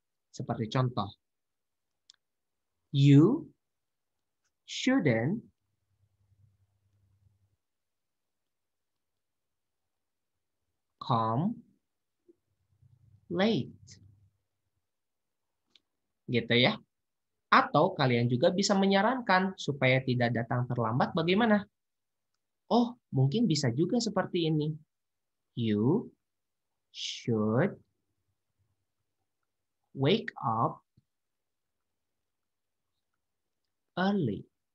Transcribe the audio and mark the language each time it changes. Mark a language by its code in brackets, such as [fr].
[id] Seperti contoh, [en] you shouldn't come late. [id] Gitu ya. Atau kalian juga bisa menyarankan supaya tidak datang terlambat bagaimana? Oh, mungkin bisa juga seperti ini. [en] You should wake up early.